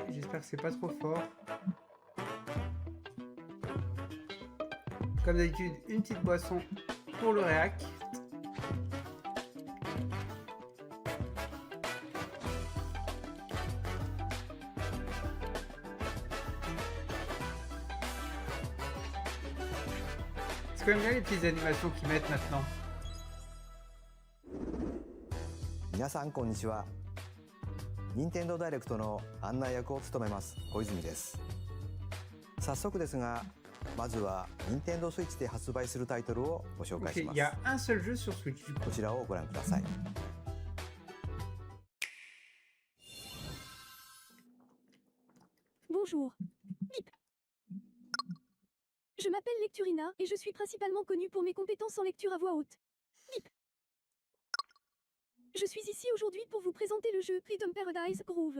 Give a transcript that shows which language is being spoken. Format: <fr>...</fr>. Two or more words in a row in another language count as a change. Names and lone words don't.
<fr>J'espère que c'est pas trop fort. Comme d'habitude, une petite boisson pour le réac. C'est quand même bien les petites animations qu'ils mettent maintenant.</fr> <ja>皆さんこんにちは。任天堂ダイレクトの案内役を務めます小泉です。早速ですが、まずは任天堂スイッチで発売するタイトルをご紹介</ja> <fr>Ok,</fr> <ja>しま</ja> <fr>il</fr> <ja>す。</ja> <fr>y a un seul jeu sur Switch.</fr> <ja>こちらをご覧ください。</ja> <fr>Bonjour. Bip. Je m'appelle Lecturina et je suis principalement connue pour mes compétences en lecture à voix haute. Bip. Je suis ici aujourd'hui pour vous présenter le jeu Rhythm Paradise Groove.</fr>